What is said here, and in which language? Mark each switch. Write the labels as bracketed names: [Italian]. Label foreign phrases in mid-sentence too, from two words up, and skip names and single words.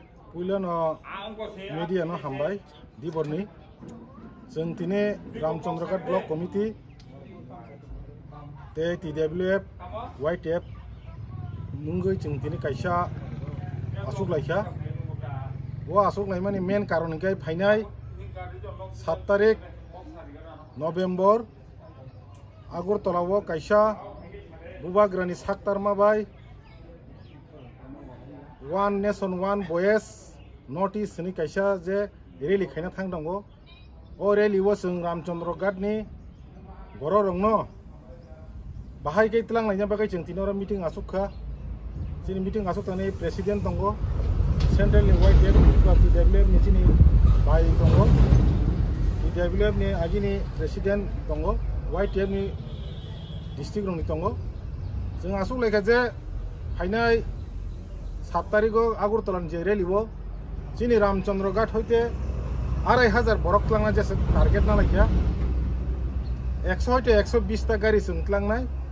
[Bodo] पुइलानो मीडिया नो हामबाय दिबरनी जों दिनै रामचंद्रघाट ब्लक कमिटी ते TWF YTF मुंगै जों दिनै कायसा आसुक लायखा वो आसुक लाय माने मेन कारण के फाइनाय 7 तारिख नवेम्बर आगरतलाव कायसा बुबाग्रानि साक्तारमा बाय [English] one nation one voice north east [Bodo] नि कायसा जे रैली खायना थांदोंगो ओ रैली वो जों रामचंद्रघाट नि बर' रंनो बाहाय गैतलां नायना बागै जों तिनरा मीटिंग आसुखा जोंनि मीटिंग आसुखनानै प्रेसिडेंट दंगो सेंट्रल नि YTF TWF नि जोंनि बाय दंगो TWF नि आजिनि प्रेसिडेंट दंगो YTF नि डिस्ट्रिक्ट रंनि दंगो जों आसुक लायखा जे फाइनाय 7 तारिख आगरतलानि जे रैली वो जोंनि रामचंद्रघाट हयते 2500 बरक लांना जेसे टारगेट ना लायखा 100 हयते 120 ता गाड़ी जों लांनाय